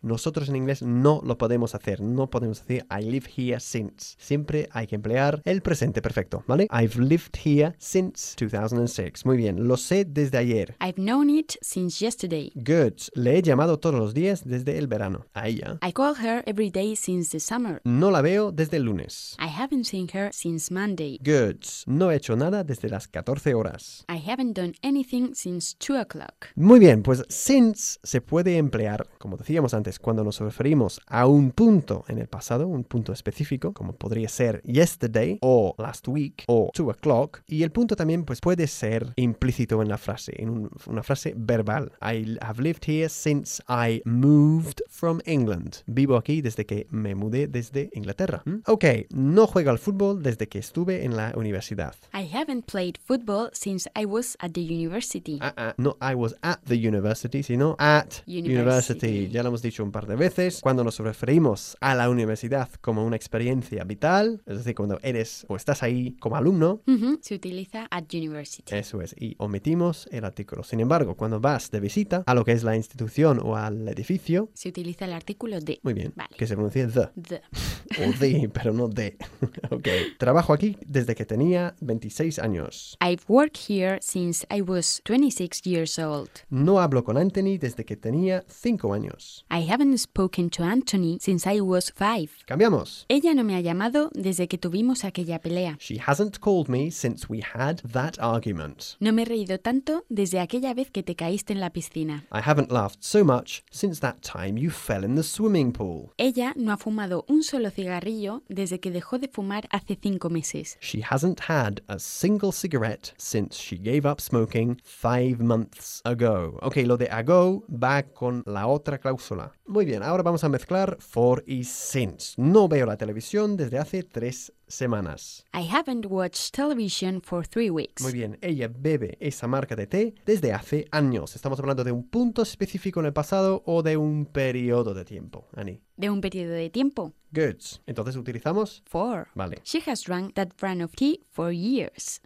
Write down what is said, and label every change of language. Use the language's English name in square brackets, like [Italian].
[Spanish] Nosotros en inglés no lo podemos hacer. No podemos decir [English] I live here since. [Spanish] Siempre hay que emplear el presente perfecto, ¿vale? [English] I've lived here since 2006. [Spanish] Muy bien, lo sé desde ayer. [English] I've known it since yesterday. Good. [Spanish] Le he llamado todos los días desde el verano. A ella. [English] I call her every day since the summer. [Spanish] No la veo desde el lunes. [English] I haven't seen her since Monday. [Spanish] Good. No he hecho nada desde las 14 horas. [English] I haven't done anything since 2 o'clock. [Spanish] Muy bien, pues since se puede emplear, como decíamos antes, cuando nos referimos a un punto en el pasado, un punto específico, como podría ser yesterday, o last week, o 2 o'clock, y el punto también pues puede ser implícito en la frase, en una frase verbal. [English] I have lived here since I moved from England. [Spanish] Vivo aquí desde que me mudé desde Inglaterra. Ok, no juego al fútbol desde que estuve en la universidad. [English] I haven't played football since I was at the university. No, I was at the university, sino at university. University. [Spanish] Ya lo hemos dicho un par de veces. Cuando nos referimos a la universidad como una experiencia vital, es decir, cuando eres o estás ahí como alumno, se utiliza [English] at university. [Spanish] Eso es, y omitimos el artículo. Sin embargo, cuando vas de visita a lo que es la institución o al edificio, se utiliza el artículo de. Muy bien, vale. Que se pronuncia the. The. O the, pero no de. Ok. Trabajo aquí desde que tenía 26 años. [English] I've worked here since I was 26 years old. [Spanish] No hablo con Anthony desde que tenía 5 años. [English] I haven't spoken to Anthony since I was 5. [Spanish] Cambiamos. Ella no me ha llamado desde que tuvimos aquella pelea. [English] She hasn't called me since we had that argument. [Spanish] No me he reído tanto desde aquella vez que te caíste en la piscina. [English] I haven't laughed so much since that time you fell in the swimming pool. [Spanish] Ella no ha fumado un solo cigarrillo desde que dejó de fumar hace 5 meses. [English] She hasn't had a single cigarette since she gave up smoking 5 months ago. [Spanish] Ok, lo de ago va con la otra cláusula. Muy bien, ahora vamos a mezclar for y since. No veo la televisión desde hace 3 semanas. [English] I haven't watched television for 3 weeks. [Spanish] Muy bien, ella bebe esa marca de té desde hace años. Estamos hablando de un punto específico en el pasado o de un periodo de tiempo, Annie. De un periodo de tiempo. Goods. Entonces utilizamos... [English] For. [Spanish] Vale. [English] She has drunk that brand of tea for years.